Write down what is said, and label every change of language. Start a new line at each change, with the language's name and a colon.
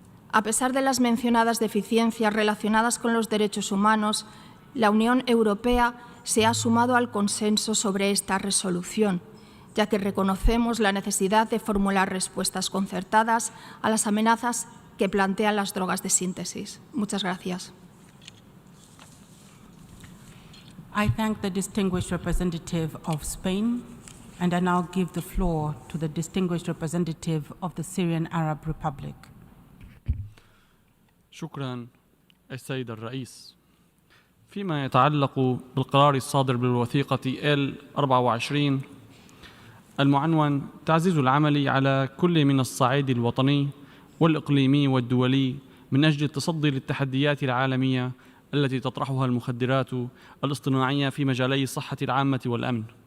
Spanish: A pesar de las mencionadas deficiencias relacionadas con los derechos humanos, la Unión Europea se ha sumado al consenso sobre esta resolución, ya que reconocemos la necesidad de formular respuestas concertadas a las amenazas que plantean las drogas de síntesis. Muchas gracias.
English: I thank the distinguished representative of Spain, and I now give the floor to the distinguished representative of the Syrian Arab Republic.
Arabic: شكرا السيد الرئيس. فيما يتعلق بالقرار الصادر بالوثيقة L24 المعنون تعزيز العمل على كل من الصعيد الوطني والإقليمي والدولي من أجل التصدي للتحديات العالمية التي تطرحها المخدرات الاصطناعية في مجالي الصحة العامة والأمن.